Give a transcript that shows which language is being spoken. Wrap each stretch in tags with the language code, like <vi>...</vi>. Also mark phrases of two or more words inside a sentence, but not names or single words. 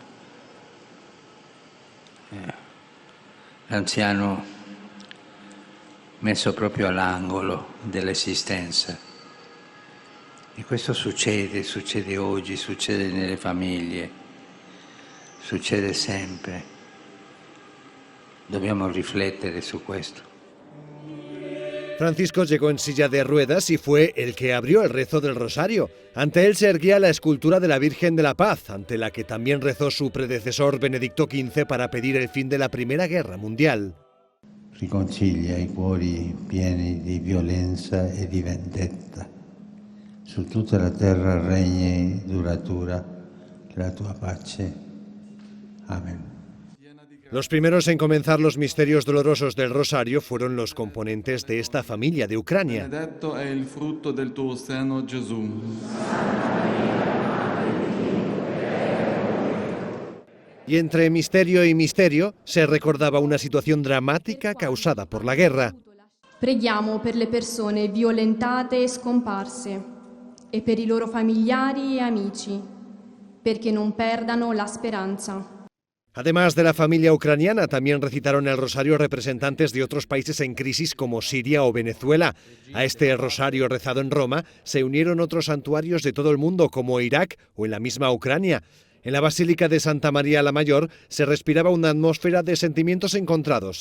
<it>L'anziano messo proprio all'angolo dell'esistenza. E questo succede oggi, succede nelle famiglie, succede sempre. Dobbiamo riflettere su questo.</it> <es>Francisco llegó en silla de ruedas y fue el que abrió el rezo del Rosario. Ante él se erguía la escultura de la Virgen de la Paz, ante la que también rezó su predecesor Benedicto XV para pedir el fin de la Primera Guerra Mundial.</es> <it>Riconcilia i cuori pieni di violenza e di vendetta. Su tutta la terra regni duratura la tua pace.</it> <es>Amén. Los primeros en comenzar los misterios dolorosos del Rosario fueron los componentes de esta familia de Ucrania.</es> <it>Benedetto è il frutto del tuo seno, Gesù.</it> <es>Y entre misterio y misterio se recordaba una situación dramática causada por la guerra.</es> <it>Preghiamo per le persone violentate e scomparse e per i loro familiari e amici, perché non perdano la speranza.</it> <es>Además de la familia ucraniana, también recitaron el rosario representantes de otros países en crisis como Siria o Venezuela. A este rosario rezado en Roma se unieron otros santuarios de todo el mundo como Irak o en la misma Ucrania. En la Basílica de Santa María la Mayor se respiraba una atmósfera de sentimientos encontrados.</es>